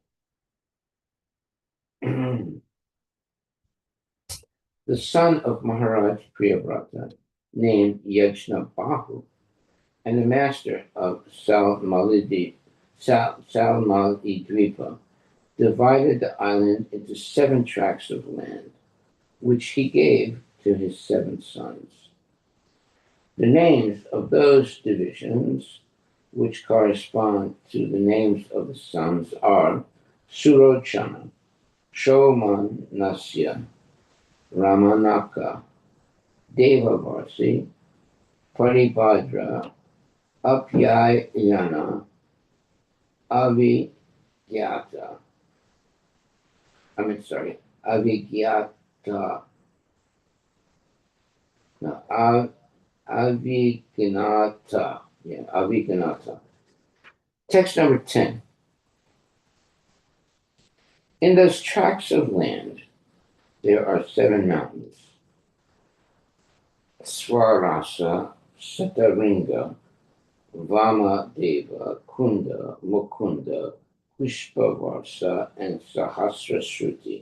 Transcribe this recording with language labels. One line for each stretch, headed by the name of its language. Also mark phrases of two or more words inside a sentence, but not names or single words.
English: The son of Maharaj Priyavrata, named Yajnabahu, and the master of Salmalidvipa, divided the island into 7 tracts of land, which he gave to his 7 sons. The names of those divisions, which correspond to the names of the sons, are Surochana, Shomanasya, Ramanaka, Devavarsi, Paribhadra, Apyayana, Avigyata. Avigyata. No, Avignata. Yeah, Avignata. Text number 10. In those tracts of land, there are 7 mountains: Swarasa, Sataringa, Vamadeva, Kunda, Mukunda, Pushpavarsa, and Sahasrashruti.